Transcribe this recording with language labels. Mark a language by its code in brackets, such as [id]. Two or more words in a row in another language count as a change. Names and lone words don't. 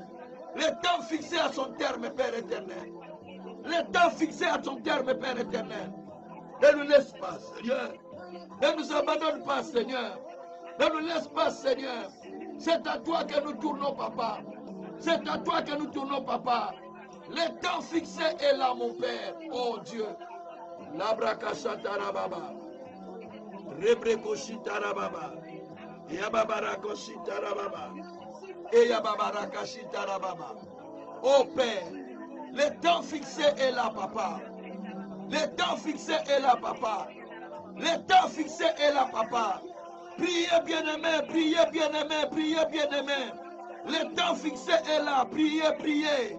[fr] Le temps fixé à son terme, Père éternel. Le temps fixé à son terme, Père éternel. Ne nous laisse pas, Seigneur. Ne nous abandonne pas, Seigneur. Ne nous laisse pas, Seigneur. C'est à toi que nous tournons, Papa. C'est à toi que nous tournons, Papa. Le temps fixé est là, mon Père. Oh Dieu. Labrakashatarababa. Rebrekoshitarababa. Yababarakoshitarababa. Eyababarakashitarababa. Oh Père, le temps fixé est là, Papa. Le temps fixé est là, Papa. Le temps fixé est là, Papa. Priez, bien-aimés, priez, bien-aimés, priez, bien-aimés. Le temps fixé est là. Priez, priez.